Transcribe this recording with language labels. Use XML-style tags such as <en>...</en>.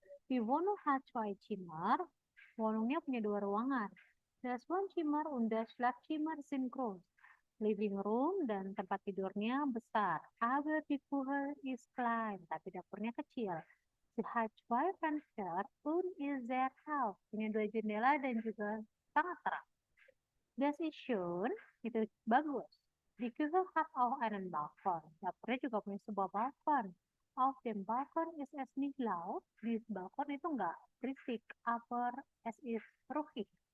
<de>Die Wohnung hat zwei Zimmer.</de> <id>Wohnungnya punya 2 ruangan.</id> <de>Das Wohnzimmer und das Schlafzimmer sind groß.</de> <id>Living room dan tempat tidurnya besar.</id> <de>Aber die Küche ist klein,</de> <id>tapi dapurnya kecil.</id> <de>Sie hat zwei Fenster und ist sehr hell.</de> <id>Punya 2 jendela dan juga sangat terang.</id> <de>Das ist schön,</de> <id>itu bagus.</id> <de>Die Küche hat auch einen Balkon.</de> <id>Dapurnya juga punya sebuah balkon.</id> <de>Auf dem Balkon ist es nicht laut.</de> <id>Di balkon itu enggak berisik,</id> <de>aber es ist ruhig.</de>